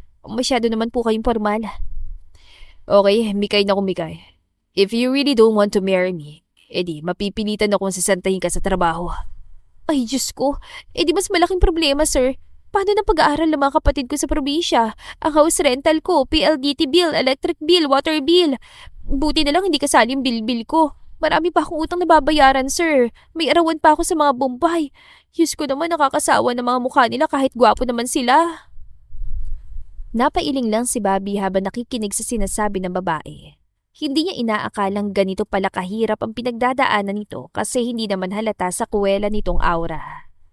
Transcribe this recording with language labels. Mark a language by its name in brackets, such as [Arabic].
[Filipino] Masyado naman po kayong formal. Okay, Mikay na kung Mikay. [English] If you really don't want to marry me, [Filipino] edi mapipilitan akong sasantahin ka sa trabaho. Ay Diyos ko, edi mas malaking problema sir. Paano na pag-aaral ng mga kapatid ko sa probinsya? Ang house rental ko, PLDT bill, electric bill, water bill. Buti na lang hindi kasali yung bill ko. Marami pa akong utang na babayaran, sir. May arawan pa ako sa mga Bombay. Diyos ko naman nakakasawa ng mga mukha nila kahit gwapo naman sila. Napailing lang si Bobby habang nakikinig sa sinasabi ng babae. Hindi niya inaakalang ganito pala kahirap ang pinagdadaanan nito kasi hindi naman halata sa kuwela nitong aura.